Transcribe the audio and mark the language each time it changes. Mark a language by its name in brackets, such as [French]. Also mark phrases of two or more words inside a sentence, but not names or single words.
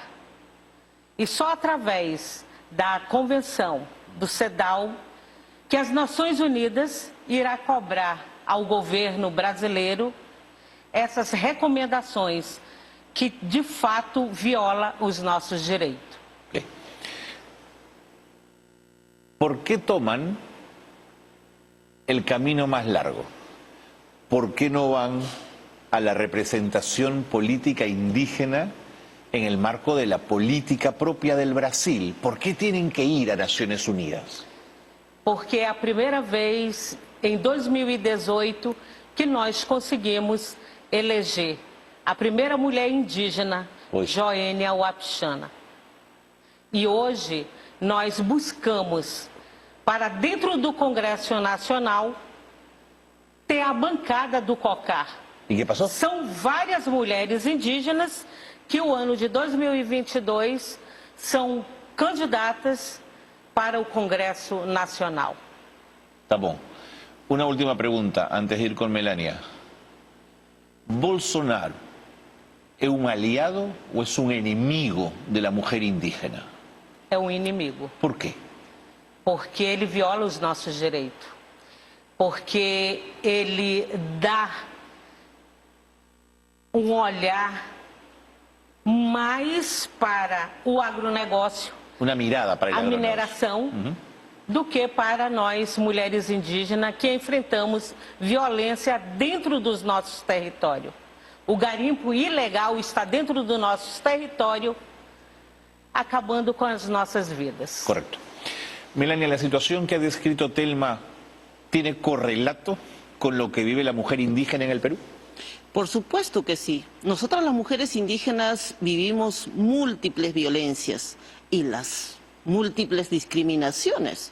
[Portuguese] E só através da convenção do CEDAW que as Nações Unidas irá cobrar ao governo brasileiro essas recomendações que, de fato, violam os nossos direitos. [Spanish] Okay. ¿Por qué toman el camino más largo? ¿Por qué no van a la representación política indígena en el marco de la política propia del Brasil? ¿Por qué tienen que ir a Naciones Unidas? [Portuguese] Porque é a primeira vez, em 2018, que nós conseguimos eleger a primeira mulher indígena, Joênia Wapichana. E hoje nós buscamos, para dentro do Congresso Nacional, ter a bancada do COCAR. [Spanish] ¿Y qué pasó? [Portuguese] São várias mulheres indígenas que o ano de 2022 são candidatas para o Congresso Nacional. Tá bom. [Spanish] Una última pregunta antes de ir con Melania. ¿Bolsonaro es un aliado o es un enemigo de la mujer indígena? [Portuguese] É um inimigo. [Spanish] ¿Por qué? [Portuguese] Porque ele viola os nossos direitos. Porque ele dá um olhar mais para o agronegócio, [Spanish] Una mirada para el [Portuguese] a agronegócio. mineração, do que para nós, mulheres indígenas, que enfrentamos violência dentro dos nossos territórios. O garimpo ilegal está dentro do nosso território, acabando com as nossas vidas. [Spanish] Correcto. Melania, la situación que ha descrito Telma tiene correlato con lo que vive la mujer indígena en el Perú. Por supuesto que sí. Nosotras las mujeres indígenas vivimos múltiples violencias y las múltiples discriminaciones.